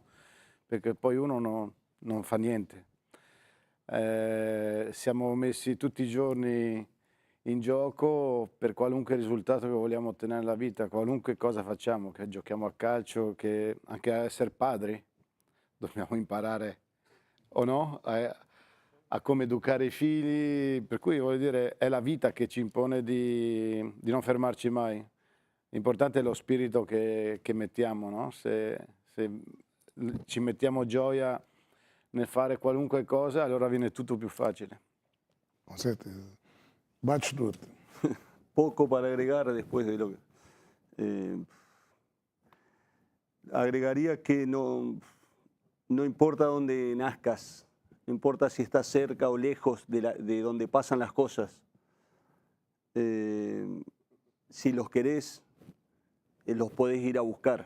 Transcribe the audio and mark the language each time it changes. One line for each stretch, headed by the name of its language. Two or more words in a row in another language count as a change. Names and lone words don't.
Italian: Perché poi uno non fa niente. Siamo messi tutti i giorni in gioco per qualunque risultato che vogliamo ottenere nella vita, qualunque cosa facciamo, che giochiamo a calcio, che anche a essere padri, dobbiamo imparare o no a come educare i figli, per cui voglio dire è la vita che ci impone di non fermarci mai. L'importante è lo spirito che mettiamo, no? Se ci mettiamo gioia nel fare qualunque cosa, allora viene tutto più facile.
Portuguese: Com certeza. Batistuta.
Spanish: Poco para agregar después de lo que... agregaría que no importa dónde nazcas, no importa si estás cerca o lejos de donde pasan las cosas, si los querés, los podés ir a buscar.